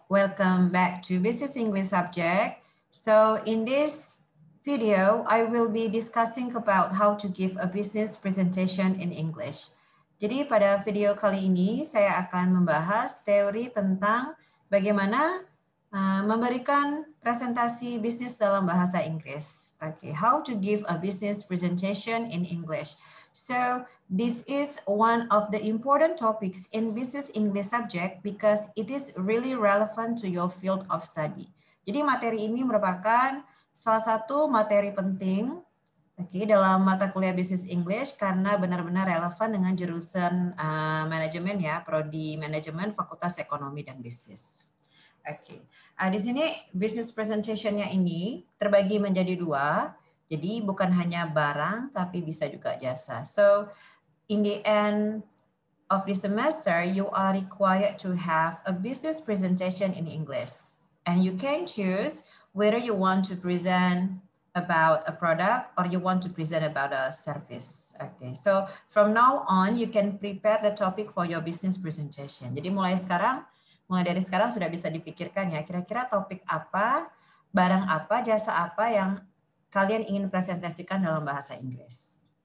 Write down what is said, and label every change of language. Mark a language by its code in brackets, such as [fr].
[en] Welcome back to Business English Subject. So in this video, I will be discussing about how to give a business presentation in English. [id] Jadi pada video kali ini saya akan membahas teori tentang bagaimana memberikan presentasi bisnis dalam bahasa Inggris. [en] Okay, how to give a business presentation in English. So this is one of the important topics in business English subject because it is really relevant to your field of study. [id] Jadi materi ini merupakan salah satu materi penting dalam mata kuliah Business English karena benar-benar relevan dengan jurusan manajemen ya, prodi manajemen Fakultas Ekonomi dan Bisnis. Di sini business presentation-nya ini terbagi menjadi dua. Jadi bukan hanya barang, tapi bisa juga jasa. [en] So, in the end of the semester, you are required to have a business presentation in English. And you can choose whether you want to present about a product or you want to present about a service. Okay, so from now on, you can prepare the topic for your business presentation. [id] Jadi mulai dari sekarang sudah bisa dipikirkan ya, kira-kira topik apa, barang apa, jasa apa yang kalian ingin presentasikan dalam bahasa Inggris.